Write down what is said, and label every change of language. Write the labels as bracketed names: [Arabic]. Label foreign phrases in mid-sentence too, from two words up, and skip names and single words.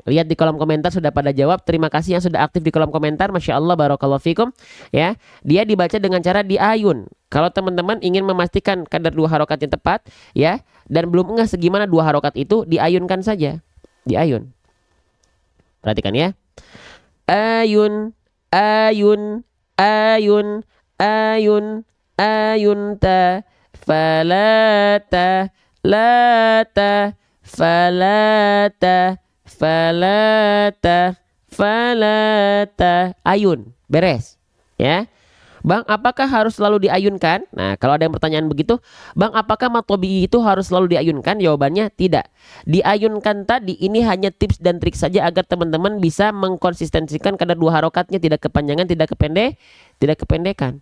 [Indonesian] Lihat di kolom komentar sudah pada jawab. Terima kasih yang sudah aktif di kolom komentar. [Arabic] ما شاء الله، بارك الله فيكم. [Indonesian] Ya, dia dibaca dengan cara diayun. Kalau teman-teman ingin memastikan kadar 2 harokat yang tepat, ya, dan belum ngeh segimana 2 harokat itu, diayunkan saja. Diayun. Perhatikan ya. Ayun, ayun, ayun, ayun. Ayunta falata lata falata falata falata. Ayun, beres ya. Bang, apakah harus selalu diayunkan? Nah, kalau ada yang pertanyaan begitu, Bang, apakah matobi itu harus selalu diayunkan? Jawabannya tidak. Diayunkan tadi ini hanya tips dan trik saja agar teman-teman bisa mengkonsistensikan kadar 2 harokatnya, tidak kepanjangan, tidak kependekan.